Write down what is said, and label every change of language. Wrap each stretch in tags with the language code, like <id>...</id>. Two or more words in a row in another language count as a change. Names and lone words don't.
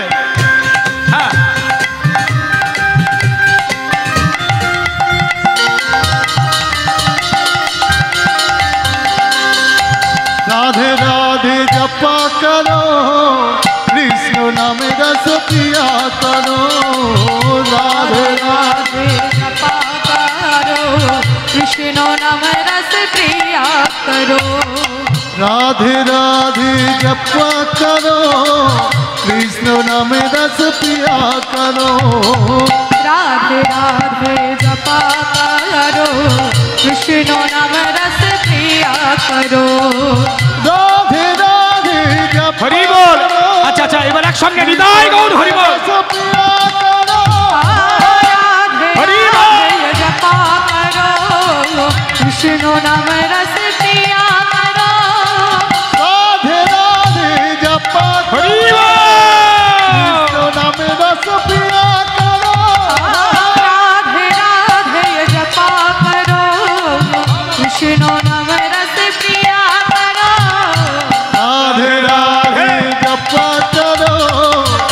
<bn>হ্যাঁ</bn> <hi>राधे राधे जपा करो, कृष्ण नाम रस पिया करो। राधे राधे जपा करो, कृष्ण नाम रस प्रिया करो। राधे राधे जपा करो, कृष्ण नाम रस पिया करो। राधे राधे जपा करो, कृष्ण नाम रस प्रिया करो। राधे राधे जपा</hi> <bn>হরি বল। আচ্ছা আচ্ছা, এবার একসঙ্গে হৃদয় গৌর হরি বল।</bn> <hi>रस पिया करो। राधे हरि राधे जपा करो, कृष्ण नाम रस प्रिया करो। राधे राधे जपा</hi> <bn>হরি</bn> <hi>करो,</hi> <bn>বল।</bn> <hi>कृष्ण नाम रस पिया करो। राधे राधे जपा करो, कृष्ण नाम रस प्रिया करो। राधे राधे जपा करो,</hi>